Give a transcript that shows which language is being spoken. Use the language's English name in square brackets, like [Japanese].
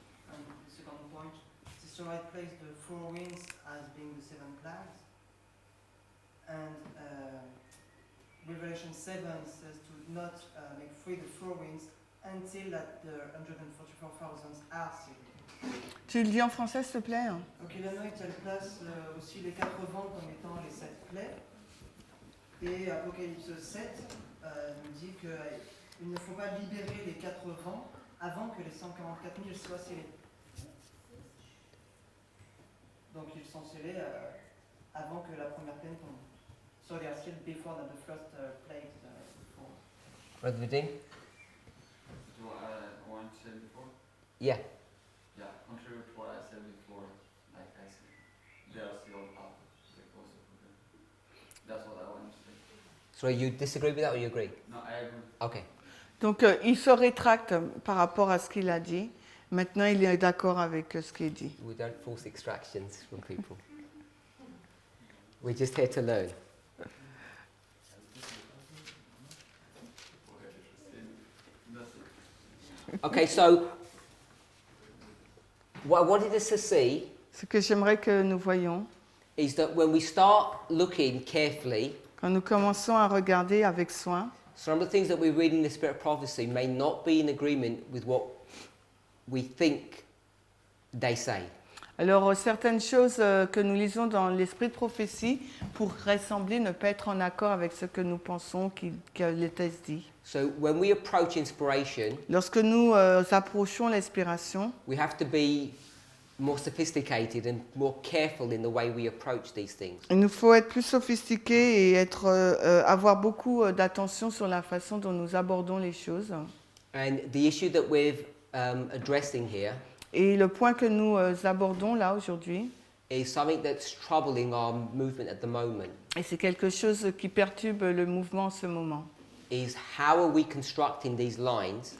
[English] And the second point, Sister White placed the four winds as being the seven plagues. And Revelation 7 says to not make free the four winds until that the 144,000 are sealed. [French] Tu le dis en français, s'il te plaît? Donc Eleanor, elle place aussi les quatre vents comme étant les sept plaies. Et Apocalypse 7 nous dit qu'il ne faut pas libérer les quatre vents avant que les 144 000 soient scellés. Donc ils sont scellés avant que la première plaine tombe. [English] So they are sealed before that the first plague falls. Brother Vadim? Do I want to say before? Yeah. Yeah, contrary to what I said before, like I said, they are sealed up. They're closer to them. That's what I want to say. So you disagree with that or you agree? No, I agree. Okay. [French] Donc, il se rétracte par rapport à ce qu'il a dit. Maintenant, il est d'accord avec ce qu'il dit. [English] We don't force extractions from people. We're just here to learn. Okay, so what I wanted us to see [French] Ce que j'aimerais que nous voyions, [English] is that when we start looking carefully, [French] quand nous commençons à regarder avec soin, [English] some of the things that we read in the Spirit of Prophecy may not be in agreement with what we think they say. [French] alors certaines choses que nous lisons dans l'esprit de prophétie pourraient sembler ne pas être en accord avec ce que nous pensons que le texte dit. [English] So when we approach inspiration, [French] Lorsque nous approchons l'inspiration, [English] we have to be more sophisticated and more careful in the way we approach these things. [French] il nous faut être plus sophistiqués et avoir beaucoup d'attention sur la façon dont nous abordons les choses. [English] And the issue that we're addressing here [French] Et le point que nous abordons là aujourd'hui, [English] is something that's troubling our movement at the moment, [French] et c'est quelque chose qui perturbe le mouvement en ce moment. [English] is how are we constructing these lines?